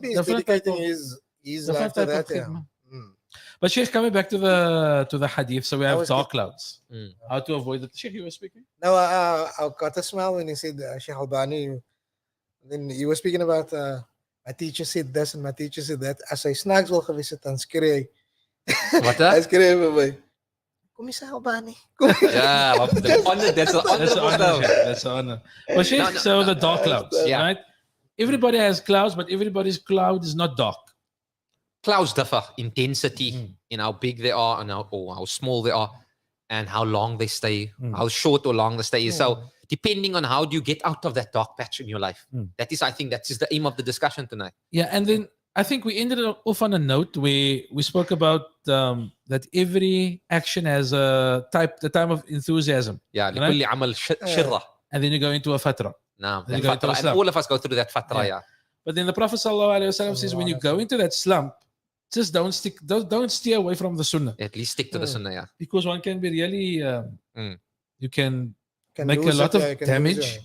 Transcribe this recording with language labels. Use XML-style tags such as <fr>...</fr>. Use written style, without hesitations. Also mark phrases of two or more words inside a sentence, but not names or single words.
<en>maybe he's dedicating his life to that. But Sheikh, coming back to the hadith, so we have dark clouds. How to avoid it? Sheikh, you were speaking? No, I got a smile when he said Sheikh Albani. Then he was speaking about my teacher said this and my teacher said that.</en> <af>As I snags wil gewees het, dan skree hy. Wat dat? Hy skree vir my. Kom eens Albani.</af> <en>Yeah, that's the honor. That's the honor. Well, Sheikh, so the dark clouds, right? Everybody has clouds, but everybody's cloud is not dark. Clouds differ intensity in how big they are and how small they are and how long they stay, how short or long the stay is. So depending on how do you get out of that dark patch in your life. That is, I think, that is the aim of the discussion tonight. Yeah, and then I think we ended off on a note where we spoke about that every action has the time of enthusiasm. Yeah,</en> <ar>لكل عمل شرة.</ar> <en>And then you go into a fatra. And all of us go through that fatra, But then the Prophet ﷺ says, when you go into that slump, just don't steer away from the sunnah. At least stick to the sunnah, Because one can be really, you can make a lot of damage.</en>